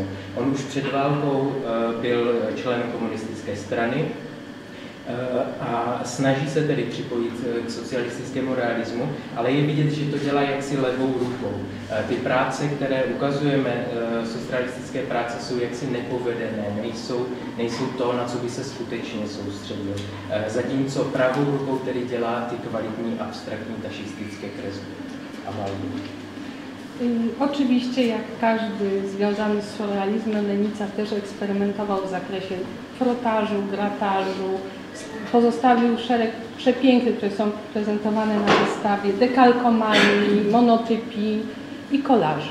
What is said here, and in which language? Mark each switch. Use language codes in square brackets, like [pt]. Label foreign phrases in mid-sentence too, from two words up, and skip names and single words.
[cs] On už před válkou byl členem komunistické strany a snaží se tedy připojit k socialistickému realismu, ale je vidět, že to dělá jaksi levou rukou. Ty práce, které ukazujeme, socialistické práce, jsou jaksi nepovedené, nejsou to, na co by se skutečně soustředil. Zatímco pravou rukou tedy dělá ty kvalitní abstraktní tašistické kresby a malby. [pl] Oczywiście, jak każdy związany z surrealizmem, Lenica też eksperymentował w zakresie frotażu, gratażu. Pozostawił szereg przepięknych, które są prezentowane na wystawie, dekalkomanii, monotypii i kolaży.